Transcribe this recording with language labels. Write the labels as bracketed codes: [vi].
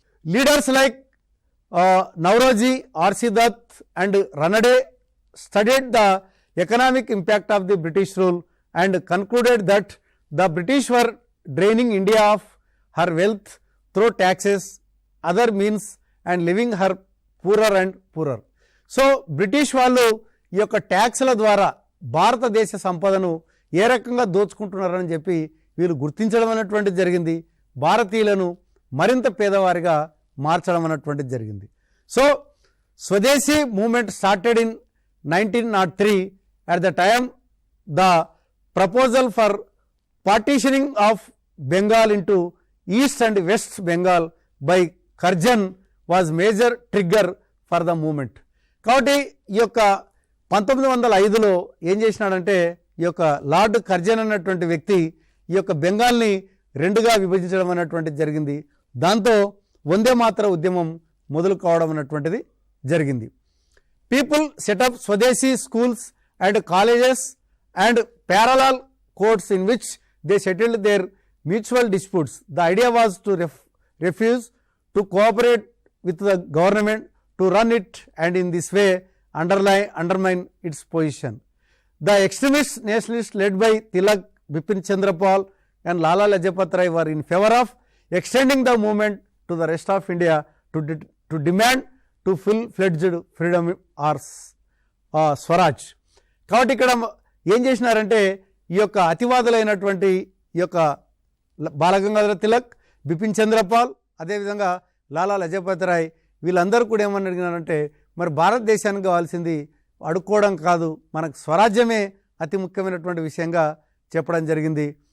[en] Leaders like Naoroji, R C Dutt and Ranade studied the economic impact of the British rule and concluded that the British were draining India of her wealth through taxes other means and living her poorer and poorer. [te] So British వాళ్ళు ఈ యొక్క ట్యాక్స్ల ద్వారా భారతదేశ సంపదను ఏ రకంగా దోచుకుంటున్నారని చెప్పి వీళ్ళు గుర్తించడం అనేటువంటిది జరిగింది. భారతీయులను మరింత పేదవారిగా మార్చడం అనేటువంటిది జరిగింది. సో [en] Swadeshi movement started in 1903 at the time the proposal for partitioning of Bengal into East and West Bengal by Curzon was major trigger for the movement. [te] కాబట్టి ఈ యొక్క 1905లో ఏం చేసినాడంటే ఈ యొక్క లార్డ్ కర్జన్ అన్నటువంటి వ్యక్తి ఈ యొక్క బెంగాల్ని రెండుగా విభజించడం అన్నటువంటిది జరిగింది. దాంతో వందే మాతర ఉద్యమం మొదలు కావడం అన్నటువంటిది జరిగింది. [en] People set up swadeshi schools and colleges and parallel courts in which they settled their mutual disputes. The idea was to refuse to cooperate with the government to run it and in this way undermine its position. The extremist nationalists led by Tilak, Bipin Chandra Pal and Lala Lajpat Rai were in favor of extending the movement to the rest of India to demand to full-fledged freedom or swaraj. [te] కాబట్టి ఇక్కడ ఏం చేసినారంటే ఈ యొక్క అతివాదులైనటువంటి ఈ యొక్క బాలగంగాధర తిలక్, బిపిన్ చంద్రపాల్, అదేవిధంగా లాలా లజపతి రాయ్ వీళ్ళందరూ కూడా ఏమని అడిగినారంటే మరి భారతదేశానికి కావాల్సింది అడుక్కోవడం కాదు, మనకు స్వరాజ్యమే అతి ముఖ్యమైనటువంటి విషయంగా చెప్పడం జరిగింది.